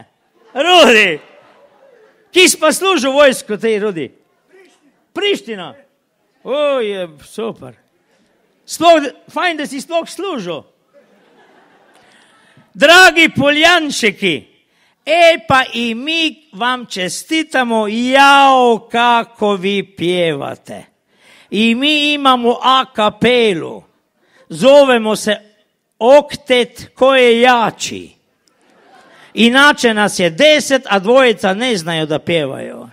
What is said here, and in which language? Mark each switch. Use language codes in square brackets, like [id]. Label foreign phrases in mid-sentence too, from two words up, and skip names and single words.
[sl] Rudi, ki si pa služil vojsko tej, Rudi? Priština. Je super. Fajn, da si sploh služil. [hr] Dragi Poljanšeki, pa i mi vam čestitamo, kako vi pjevate. I mi imamo a kapelu, zovemo se oktet ko je jači. Inače nas je 10, a dvojica ne znaju da pjevaju.